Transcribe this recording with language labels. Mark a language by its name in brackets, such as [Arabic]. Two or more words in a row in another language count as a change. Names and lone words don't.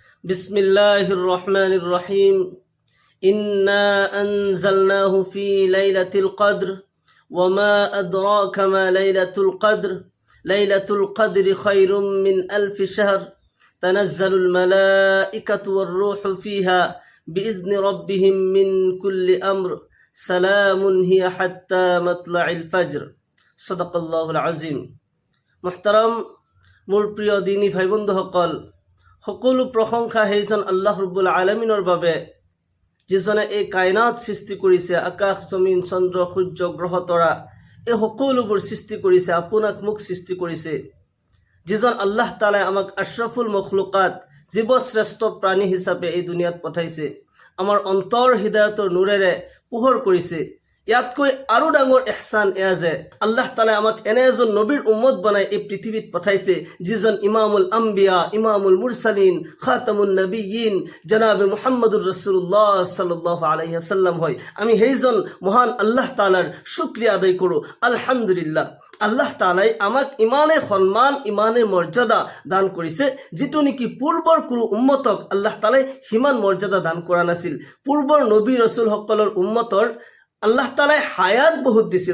[Arabic] بسم الله الرحمن الرحيم إنا أنزلناه في ليلة القدر وما أدراك ما ليلة القدر ليلة القدر خير من ألف شهر تنزل الملائكة والروح فيها بإذن ربهم من كل أمر سلام هي حتى مطلع الفجر صدق الله العظيم [Assamese] محترم মোৰ প্ৰিয় দিনী ভাই বন্ধুসকল, সকলো প্ৰশংসা সেইজন [Arabic] الله رب العالمين [Assamese] বাবে যিজনে এই কায়নাত সৃষ্টি কৰিছে। আকাশ, জমিন, চন্দ্ৰ, সূৰ্য, গ্ৰহ, তৰা এই সকলোবোৰ সৃষ্টি কৰিছে, আপোনাক মোক সৃষ্টি কৰিছে। যিজন আল্লাহ তাআলাই আমাক [Arabic] أشرف المخلوقات, [Assamese] জীৱশ্ৰেষ্ঠ প্ৰাণী হিচাপে এই দুনিয়াত পঠাইছে, আমাৰ অন্তৰ হৃদয়তৰ নূৰেৰে পোহৰ কৰিছে। ইয়াতকৈ আৰু ডাঙৰ ইহসান এয়া যে আল্লাহ তাআলাই আমাক এনে এজন নবীৰ উম্মত বনাই এই পৃথিৱীত পঠাইছে, যিজন [Arabic] إمام الأنبياء، إمام المرسلين، خاتم النبيين [Assamese] জনাবে [Arabic] محمد رسول الله صلى الله عليه وسلم [Assamese] হয়। আমি সেইজন মহান আল্লাহ তাআলাৰ শুকৰিয়া আদায় কৰোঁ। আলহামদুলিল্লাহ, আল্লাহ তাআলাই আমাক ইমানে সন্মান, ইমানে মৰ্যাদা দান কৰিছে, যিটো নেকি পূৰ্বৰ কোনো উম্মতক আল্লাহ তাআলাই সিমান মৰ্যাদা দান কৰা নাছিল। পূৰ্বৰ নবী ৰসুলসকলৰ উম্মতৰ আল্লাহ তাআলাই হায়াত বহুত দিছিল।